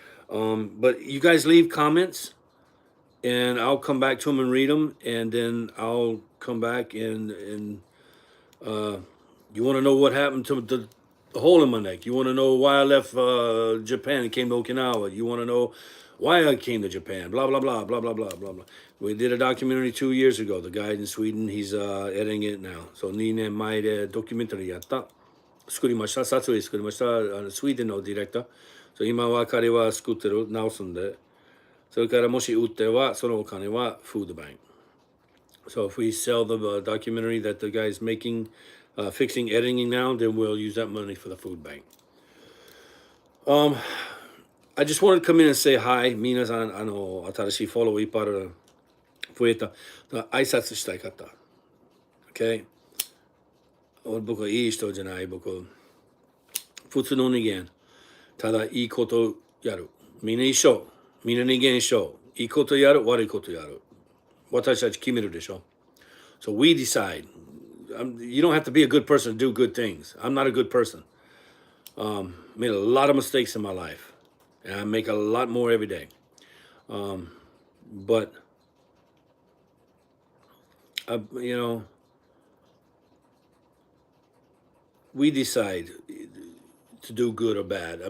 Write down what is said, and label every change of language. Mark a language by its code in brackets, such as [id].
[en] But you guys leave comments, and I'll come back to them and read them, and then I'll come back and you want to know what happened to the hole in my neck. You want to know why I left Japan and came to Okinawa. You want to know why I came to Japan. Blah blah blah blah blah blah blah blah. We did a documentary 2 years ago. The guy in Sweden, he's editing it now. [ja] So 2年前でドキュメンタリーやった。作りました。撮影作りました。スウェーデンのディレクター。 So 今は彼は作ってる、直すんで。それからもし売っては、そのお金はフードバンク。 [en] So if we sell the documentary that the guy's making, fixing, editing now, then we'll use that money for the food bank. I just wanted to come in and say hi. [ja] 皆さん、新しいフォローいっぱい増えた。挨拶したい方。Okay? 僕はいい人じゃない。僕、普通の人間。ただいいことやる。みんな一緒。みんな人間一緒。いいことやる、悪いことやる。私たち決めるでしょ。 [en] So we decide. You don't have to be a good person to do good things. I'm not a good person. Made a lot of mistakes in my life. And I make a lot more every day. But, we decide to do good or bad.